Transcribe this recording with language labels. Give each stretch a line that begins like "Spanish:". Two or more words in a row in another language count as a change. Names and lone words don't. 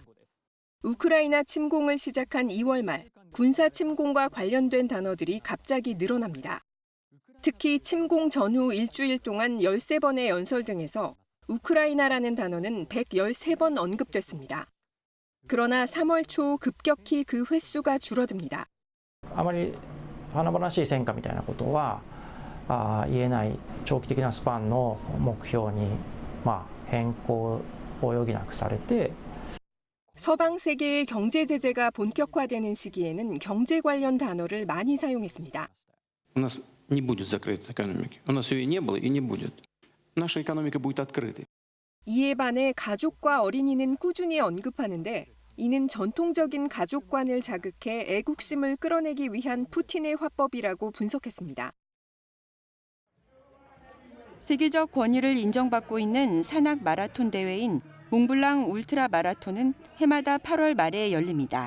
Korean: 우크라이나 침공을 시작한 2월 말 군사 침공과 관련된 단어들이 갑자기 늘어납니다. 특히 침공 전후 일주일 동안 13번의 연설 등에서 우크라이나라는 단어는 113번 언급됐습니다. 그러나 3월 초 급격히 그 횟수가 줄어듭니다.
Japanese: あまり華々しい戦果みたいなことは言えない長期的なスパンの目標に変更を余儀なくされて
Korean: 서방 세계의 경제 제재가 본격화되는 시기에는 경제 관련 단어를 많이 사용했습니다.
Russian: У нас не будет закрытой экономики. У нас ее не было и не будет. Наша экономика будет открытой.
Korean: 이에 반해 가족과 어린이는 꾸준히 언급하는데 이는 전통적인 가족관을 자극해 애국심을 끌어내기 위한 푸틴의 화법이라고 분석했습니다. 세계적 권위를 인정받고 있는 산악 마라톤 대회인 몽블랑 울트라 마라톤은 해마다 8월 말에 열립니다.